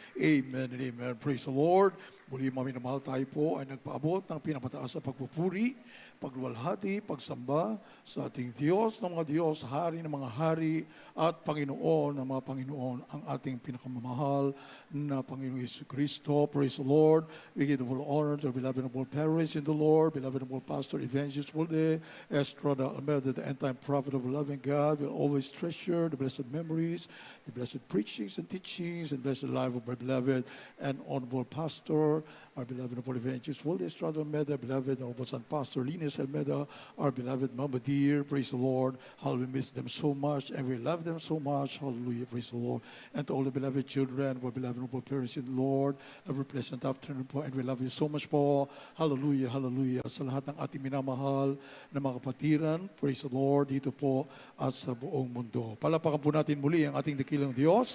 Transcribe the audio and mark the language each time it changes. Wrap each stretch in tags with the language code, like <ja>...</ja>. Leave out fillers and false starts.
<en>Amen and amen. Praise the Lord.</en> <tl>Muli maminamahal tayo po ay nagpaabot ng pinapataas sa pagpupuri, pagluwalhati, pagsamba sa ating Diyos ng mga Diyos, Hari ng mga Hari, at Panginoon ng mga Panginoon, ang ating pinakamamahal na Panginoon Yesu Cristo.</tl> <en>Praise the Lord. We give the full honor to our beloved and noble parents in the Lord, beloved and noble pastor, evangelist, Wilde, Estrada Almeida, the end-time prophet of loving God, will always treasure the blessed memories, the blessed preachings and teachings, and blessed life of our beloved and honorable pastor, our beloved noble evangelist, Wilde Estrada Almeida, beloved noble son pastor, Linus Almeida, our beloved Mama Dear, praise the Lord. How we miss them so much, and we love them so much. Hallelujah, praise the Lord. And to all the beloved children, our beloved noble parents in the Lord, every pleasant afternoon po, and we love you so much po. Hallelujah, hallelujah.</en> <tl>Sa lahat ng ating minamahal na mga kapatiran,</tl> <en>praise the Lord,</en> <tl>dito po at sa buong mundo. Palapakan po natin muli ang ating dakilang Diyos.</tl>